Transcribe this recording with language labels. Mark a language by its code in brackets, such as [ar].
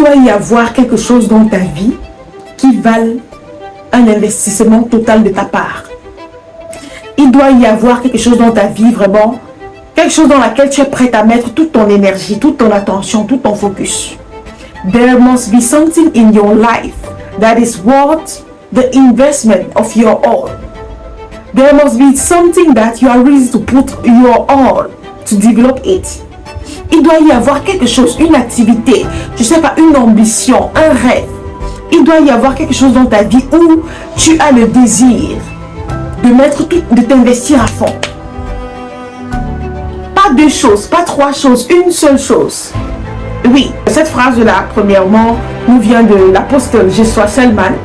[fr] doit y avoir quelque chose dans ta vie qui vale un investissement total de ta part. Il doit y avoir quelque chose dans ta vie, vraiment, quelque chose dans laquelle tu es prête à mettre toute ton énergie, toute ton attention, tout ton focus. [en] There must be something in your life that is worth the investment of your all. There must be something that you are ready to put your all to develop it. [fr] Il doit y avoir quelque chose, une activité, je ne sais pas, une ambition, un rêve. Il doit y avoir quelque chose dans ta vie où tu as le désir de mettre tout, de t'investir à fond. Pas deux choses, pas trois choses, une seule chose. Oui, cette phrase-là, premièrement, nous vient de l'apôtre Joshua Selman.